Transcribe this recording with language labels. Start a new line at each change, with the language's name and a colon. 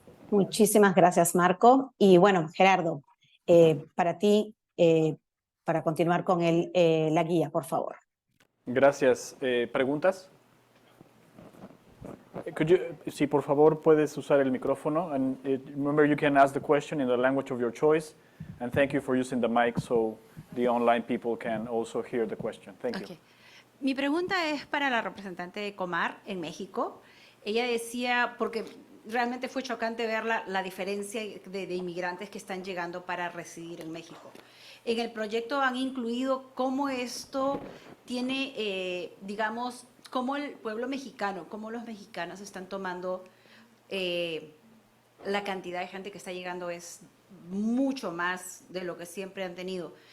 Spanish: Muchísimas gracias, Marco. Y bueno, Gerardo, para ti, para continuar con la guía, por favor. Gracias. ¿Preguntas? Sí, por favor, puedes usar el micrófono.
English: And remember, you can ask the question in the language of your choice. And thank you for using the mic so the online people can also hear the question. Thank you.
Spanish: Mi pregunta es para la representante de Comar en México. Ella decía, porque realmente fue chocante ver la diferencia de inmigrantes que están llegando para residir en México. En el proyecto han incluido cómo esto tiene, digamos, cómo el pueblo mexicano, cómo los mexicanos están tomando la cantidad de gente que está llegando es mucho más de lo que siempre han tenido.